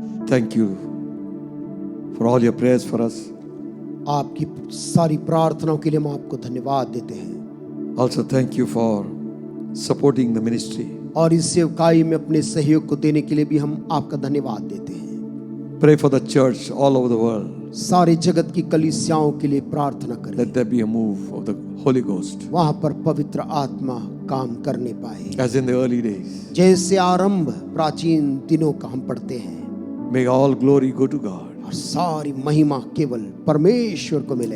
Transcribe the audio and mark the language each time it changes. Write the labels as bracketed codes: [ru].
[en] Thank you for all your prayers for us. [hi] आपकी सारी प्रार्थनाओं के लिए हम आपको धन्यवाद देते हैं। [en] Also, thank you for supporting the ministry. [hi] और इस सेवकाई में अपने सहयोग को देने के लिए भी हम आपका धन्यवाद देते हैं। [en] Pray for the church all over the world. [hi] सारे जगत की कलीसियाओं के लिए प्रार्थना करें। [en] Let there be a move of the Holy Ghost [hi] वहां पर पवित्र आत्मा काम करने पाए, [en] as in the early days. [hi] जैसे आरंभ प्राचीन दिनों का हम पढ़ते हैं। [en] May all glory go to God. [hi] और सारी महिमा केवल परमेश्वर को मिले।